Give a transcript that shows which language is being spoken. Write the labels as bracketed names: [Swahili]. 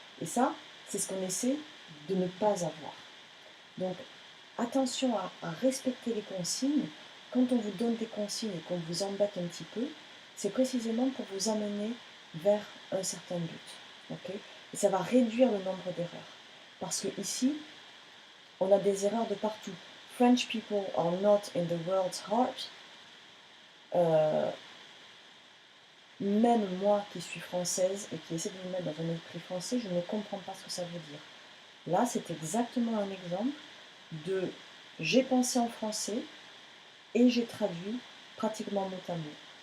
[French] Et ça, c'est ce qu'on essaie de ne pas avoir. Donc, attention à respecter les consignes. Quand on vous donne des consignes et qu'on vous embête un petit peu, c'est précisément pour vous amener vers un certain but. Okay? Et ça va réduire le nombre d'erreurs. Parce que ici, on a des erreurs de partout. [English] French people are not in the world's heart. [French] Même moi qui suis française et qui essaie de me mettre dans un esprit français, je ne comprends pas ce que ça veut dire. Là, c'est exactement un exemple de j'ai pensé en français et j'ai traduit pratiquement mot à mot.